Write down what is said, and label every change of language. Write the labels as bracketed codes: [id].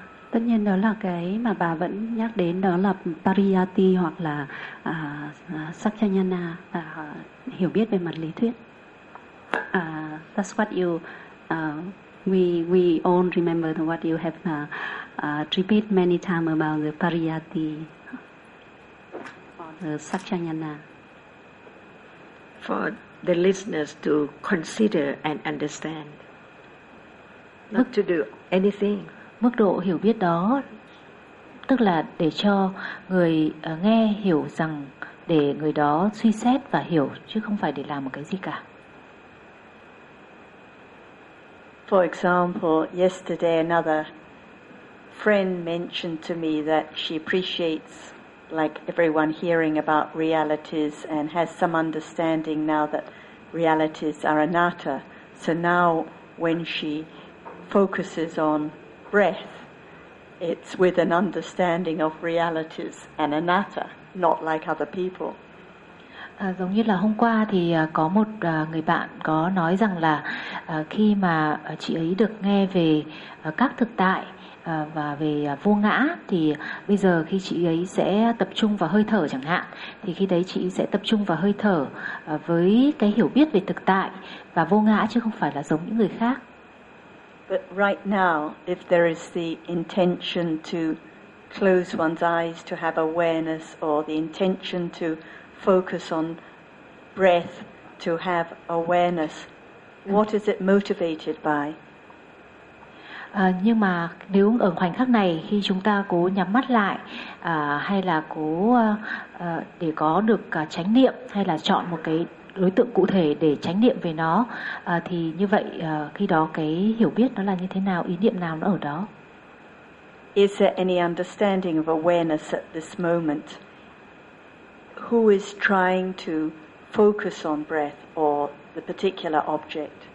[vi] Tất nhiên đó là cái mà bà vẫn nhắc đến, đó là pariyati hoặc là sakyanana, hiểu biết về mặt lý thuyết. [en] That's what you we all remember what you have repeated many times about the pariyati or the sakyanana. For the listeners to consider and understand, not to do anything. [vi] Mức độ hiểu biết đó tức là để cho người nghe hiểu rằng, để người đó suy xét và hiểu chứ không phải để làm một cái gì cả. [en] For example, yesterday another friend mentioned to me that she appreciates like everyone hearing about realities and has some understanding now that realities are anatta. So now when she focuses on breath, it's with an understanding of realities and anatta, not like other people. [vi] Giống như là hôm qua thì có một người bạn có nói rằng là khi mà chị ấy được nghe về các thực tại và về vô ngã, thì bây giờ khi chị ấy sẽ tập trung vào hơi thở chẳng hạn, thì khi đấy chị sẽ tập trung vào hơi thở với cái hiểu biết về thực tại và vô ngã chứ không phải là giống những người khác. [en] But right now, if there is the intention to close one's eyes to have awareness, or the intention to focus on breath to have awareness, what is it motivated by? [vi] Nhưng mà nếu ở khoảnh khắc này khi chúng ta cố nhắm mắt lại hay là cố để có được chánh niệm, hay là chọn một cái đối tượng cụ thể để chánh niệm về nó, thì như vậy khi đó cái hiểu biết nó là như thế nào, ý niệm nào nó ở đó. [en] Is there any understanding of awareness at this moment? Who is trying to focus on breath or the particular object?